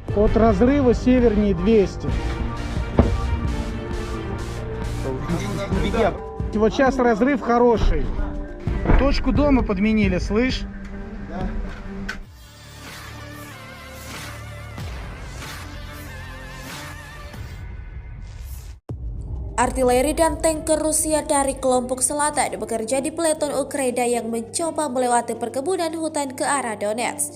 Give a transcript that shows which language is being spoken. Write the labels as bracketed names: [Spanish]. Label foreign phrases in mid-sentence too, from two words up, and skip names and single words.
[Russian] От разрыва севернее 200. Вот сейчас разрыв хороший. Точку дома подменили, слышь? [Indonesian] Artileri dan tanker Rusia dari kelompok selatan bekerja di peleton Ukraina yang mencoba melewati perkebunan hutan ke arah Donetsk.